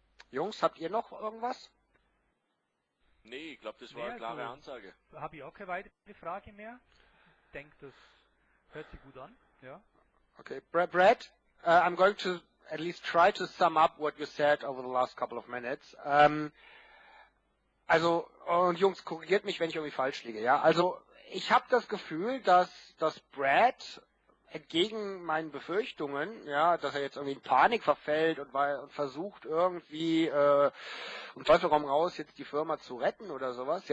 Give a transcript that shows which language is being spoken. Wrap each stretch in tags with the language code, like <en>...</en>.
<de>Jungs, habt ihr noch irgendwas? Nee, ich glaube, das war eine klare Ansage. Habe ich auch keine weitere Frage mehr. Ich denke, das hört sich gut an. Ja.</de> <en>Okay, Brad, I'm going to at least try to sum up what you said over the last couple of minutes.</en> <de>Und Jungs, korrigiert mich, wenn ich irgendwie falsch liege. Ja, also ich habe das Gefühl, dass Brad entgegen meinen Befürchtungen, ja, dass er jetzt irgendwie in Panik verfällt und versucht irgendwie um Teufel komm raus jetzt die Firma zu retten oder sowas.</de>